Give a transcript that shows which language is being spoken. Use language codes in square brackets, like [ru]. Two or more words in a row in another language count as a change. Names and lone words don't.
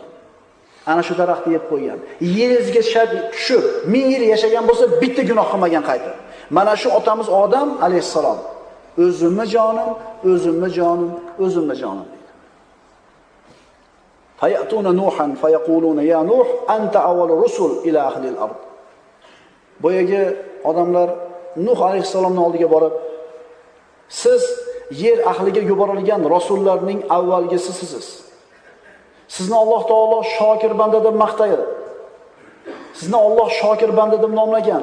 [uz] Ana shu daraxtni yeb qo'ygan. Yeriga tushib, 1000 yil yashagan bo'lsa, bitta gunoh qilmagan qaytib. Mana shu otamiz Odam alayhisalom o'zimni jonim, o'zimni jonim, o'zimni jonim deydi. [ar] فيأتون نوحا فيقولون يا نوح أنت أول الرسل إلى أهل الأرض. [uz] Boyagi odamlar Nuh alayhisalomning oldiga borib, siz yer ahliga yuborilgan rasullarning avvalgisi sizsiz. Sizni Alloh taolo shokir banda deb maqtaydi. Sizni Alloh shokir banda deb nomlagan.